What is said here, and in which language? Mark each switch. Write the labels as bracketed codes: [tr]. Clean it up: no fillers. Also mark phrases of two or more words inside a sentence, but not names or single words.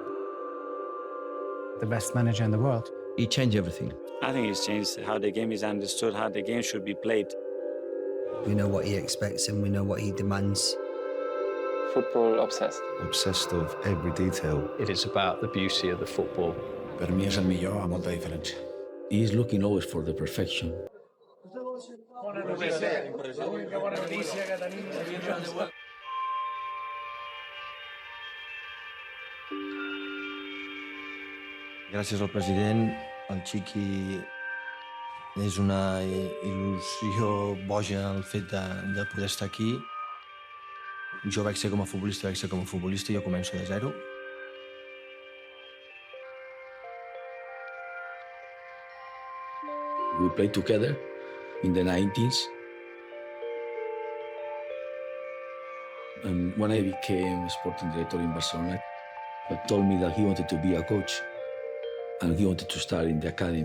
[en] The best manager in the world. He changed everything. I think he's changed how the game is understood, how the game should be played. We know what he expects and we know what he demands. Football obsessed. Obsessed of every detail. It is about the beauty of the football. [ca] Per mi és el millor a molta diferència. [en] He is looking always for the perfection. [ca] Gràcies al president, el Chiqui és una il·lusió boja el fet de poder estar aquí. Jo vaig ser com a futbolista, jo començo de zero. [en] We played together in the 90s. And when I became sporting director in Barcelona, he told me that he wanted to be a coach and he wanted to start in the academy.